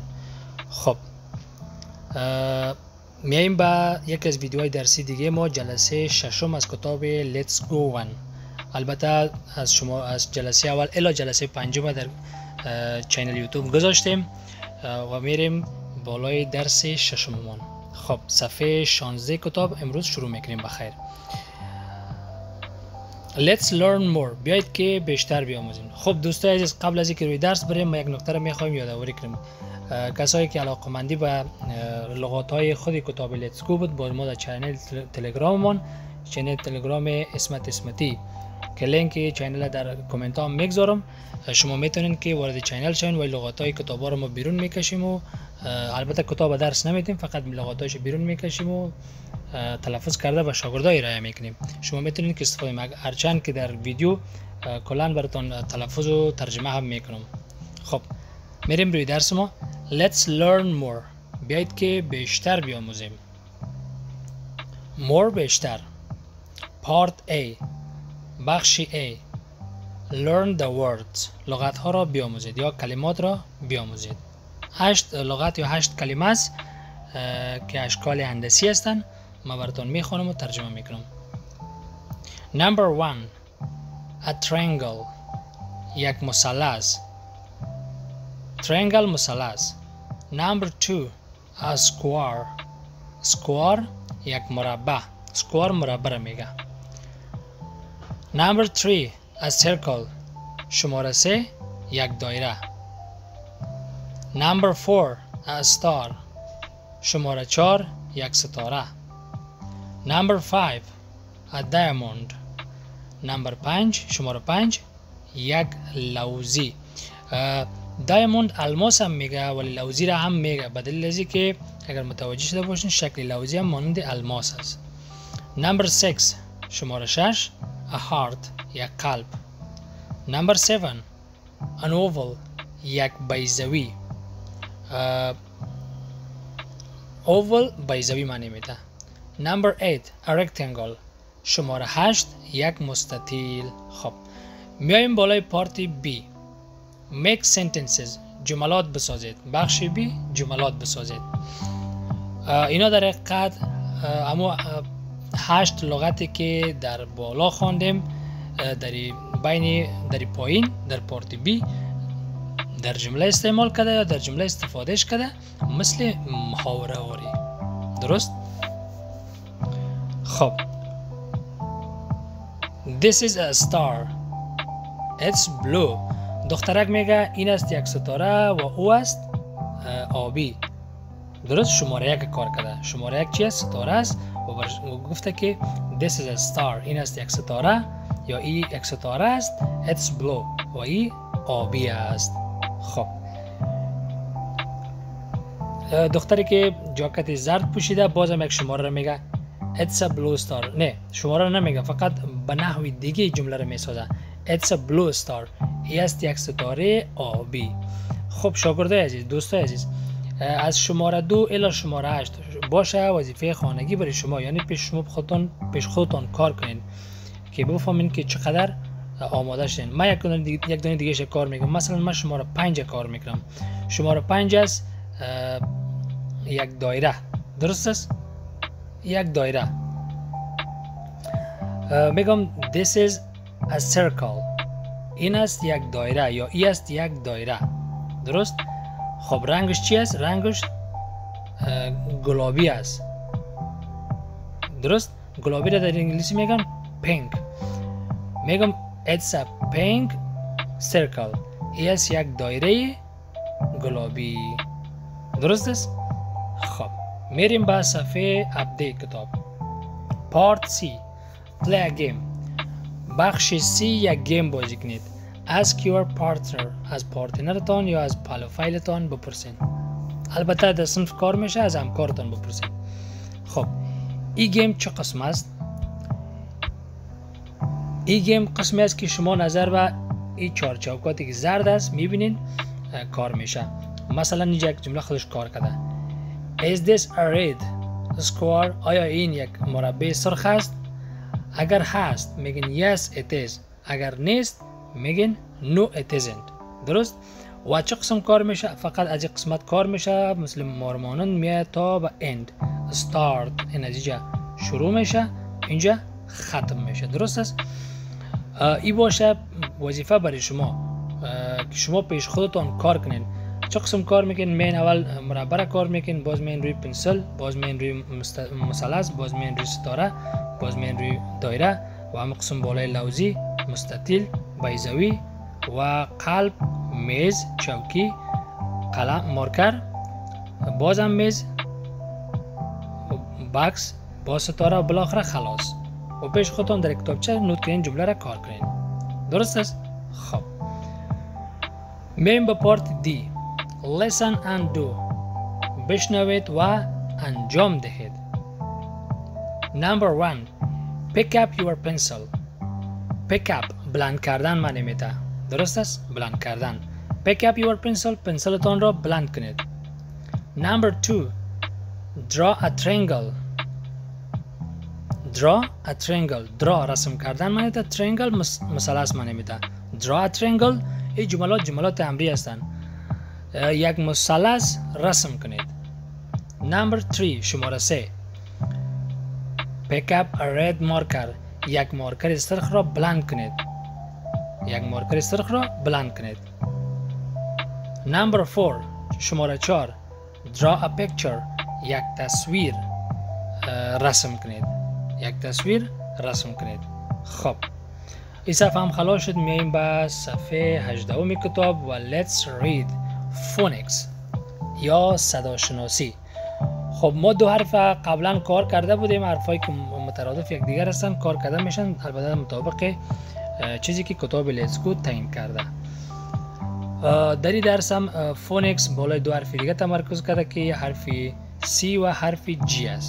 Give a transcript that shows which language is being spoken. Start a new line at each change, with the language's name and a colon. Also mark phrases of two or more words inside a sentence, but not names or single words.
Persian: خب میایم با یک از ویدیوهای درسی دیگه ما، جلسه ششم از کتاب Let's Go One. البته از شما از جلسه اول الی جلسه پنجم در چینل یوتیوب گذاشتیم و میریم بالای درس ششممون. خب صفحه 16 کتاب امروز شروع میکنیم. بخیر.
English: Let's learn more.
Persian: بیایید که بیشتر بیاموزیم. خب دوستای عزیز، قبل از اینکه روی درس بریم ما یک نکته رو میخوایم یادآوری کنیم. کسایی که علاقه‌مندی به لغات‌های خود کتاب Let's Go بود، با ما در چینل تلگراممون، چینل تلگرام اسمتی که لینک چینل در کامنت ها میگذارم، شما میتونین که وارد چینل شین و لغات‌های کتابا رو ما بیرون میکشیم و البته کتاب درس نمیدیم، فقط لغات‌هاش بیرون میکشیم و تلفظ کرده به شاگردای ارائه میکنیم. شما میتونید که استفاده کنید، هرچند که در ویدیو کلا براتون تلفظ و ترجمه هم میکنم. خب میریم روی درس ما.
English: Let's learn more.
Persian: بیایید که بیشتر بیاموزیم. more بیشتر.
English: Part A
Persian: بخش A.
English: Learn the words.
Persian: لغات ها را بیاموزید یا کلمات را بیاموزید. 8 لغات یا 8 کلمه است که اشکال هندسی هستند. ما براتون میخونم و ترجمه میکنم.
English: Number 1 a triangle.
Persian: یک مثلث. Triangle مثلث.
English: Number 2 a square. Square
Persian: یک مربع. Square مربع را میگه.
English: Number 3 a circle.
Persian: شماره 3 یک دایره.
English: Number 4 a star.
Persian: شماره 4 یک ستاره.
English: Number 5 a diamond. Number 5
Persian: شماره 5 یک لوزی. دایموند الماس هم میگه ولی لوزی را هم میگه، به دلیل ازی که اگر متوجه شده باشین شکل لوزی هم مانند الماس است.
English: Number 6
Persian: شماره 6
English: a heart
Persian: یک قلب.
English: Number 7 an oval
Persian: یک بیضوی. oval بیضوی معنی میده.
English: Number 8 a rectangle.
Persian: شماره 8 یک مستطیل. خب میایم بالای پارت B.
English: Make sentences.
Persian: جملات بسازید. بخش B جملات بسازید. اینا در حقیقت اما 8 لغتی که در بالا خواندیم در پایین در پارت B در جمله استعمال کرده یا در جمله استفادهش کرده، مثل محاوره واری. درست؟ خب
English: This is a star. It's blue.
Persian: دخترک میگه این است یک ستاره و او است آبی. درست؟ شماره یک کار کرده. شماره یک چی است؟ ستاره است و گفته که
English: This is a star.
Persian: این است یک ستاره یا این یک ستاره است.
English: It's blue
Persian: و این آبی است. خب دختری که جاکت زرد پوشیده بازم یک شماره رو میگه It's a blue star. نه شماره رو نمیگه، فقط به نحوی دیگه جمله رو میسازه.
English: It's a blue star.
Persian: این است یک ستاره آبی. خب شاگردای عزیز، دوستای عزیز، از شماره 2 الی شماره 8 باشه وظیفه خانگی برای شما، یعنی پیش خودتان کار کنین که بفهمین که چقدر آماده شدین. من یک دونه دیگه کار میکنم. مثلا من شماره 5 کار میکنم. شماره 5 است یک دایره. درست است؟ یک دایره. میگم
English: This is a circle.
Persian: این است یک دایره یا این است یک دایره. درست؟ خب رنگش چی است؟ رنگش گلابی است. درست؟ گلابی را در انگلیسی میگن pink. میگم
English: It's a pink circle.
Persian: این است یک دایره گلابی. درست است؟ خب میریم به صفحه اپدیت کتاب.
English: پارت C Play a game.
Persian: بخش C یک گیم بازی کنید.
English: Ask your partner.
Persian: از پارتنرتان یا از پروفایلتان بپرسین. البته در صنف کار میشه، از همکارتان بپرسین. خب این گیم چه قسم است؟ این گیم قسمی است که شما نظر به این چهار چوکاتی که زرد است میبینین کار میشه. مثلا اینجا یک جمله خودش کار کرده.
English: Is this a red square؟
Persian: آیا این یک مربع سرخ است؟ اگر هست میگین
English: yes it is
Persian: اگر نیست میگین
English: no it isn't.
Persian: درست؟ و چه قسم کار میشه؟ فقط از این قسمت کار میشه مثل مارمانند میاد تا به
English: end start،
Persian: این از اینجا شروع میشه اینجا ختم میشه. درست است؟ این باشه وظیفه برای شما که شما پیش خودتان کار کنین. چه قسم کار میکنین؟ مین اول مربع کار میکنین، باز مین روی پنسل، باز مین روی مثلث، باز مین روی ستاره، باز مین روی دایره و هم قسم بالای لوزی، مستطیل، بیضوی و قلب، میز، چوکی، قلم، مارکر، باز هم میز، باکس، باز ستاره و بالاخره خلاص. و پیش خودتان در کتابچه نوت کنین جمله را کار کنین. درست است؟ خب میم به پارت دی.
English: listen and do.
Persian: بشنوید و انجام دهید.
English: Number 1. pick up your pencil. pick up
Persian: بلند کردن معنی میده. درست است؟ بلند کردن.
English: pick up your pencil
Persian: پنسلتان را بلند کنید.
English: Number 2. draw a triangle. draw a triangle.
Persian: draw رسم کردن معنی میده. triangle مثلث معنی میده.
English: draw a triangle
Persian: این جملات امری هستند. یک مثلث رسم کنید.
English: Number 3.
Persian: شماره 3.
English: pick up a red marker.
Persian: یک مارکر سرخ را بلند کنید. یک مارکر سرخ را بلند کنید.
English: Number 4.
Persian: شماره 4.
English: draw a picture.
Persian: یک تصویر رسم کنید. یک تصویر رسم کنید. خب این صفحه هم خلاص شد. میایم به صفحه 18 کتاب و
English: let's read phonics
Persian: یا صداشناسی. خب ما دو حرف قبلا کار کرده بودیم، حرفایی که مترادف یکدیگر هستن کار کرده میشن، البته مطابق چیزی که کتاب لیتس گو تعیین کرده. در این درس هم فونیکس بالای دو حرف دیگه تمرکز کرده که حرف سی و حرف جی است.